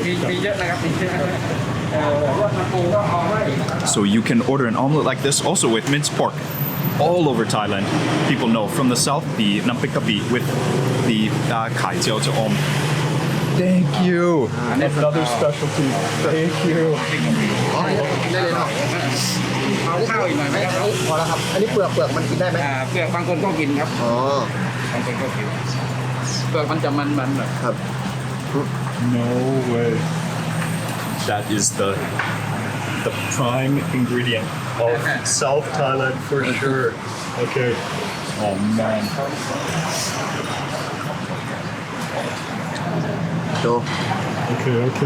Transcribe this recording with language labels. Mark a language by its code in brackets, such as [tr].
[th] มีเยอะนะครับมีเยอะรสมันปูก็เอาไว้ [en] So you can order an omelet like this also with minced pork. All over Thailand, people know from the south the nampikapi with the kai jiao om. Thank you. Another specialty. Thank you. [th] อ๋อได้เลยเนาะ เอาข้าวอีกหน่อยไหมครับ พอแล้วครับ อันนี้เปลือกมันกินได้ไหม เปลือกบางคนก็กินครับ อ๋อบ างคนก็กินเปลือกมันจะมันๆแบบ ครับ [en] No way. That is the prime ingredient of South Thailand for sure. Okay. Oh man. [th] โจ [en] Okay.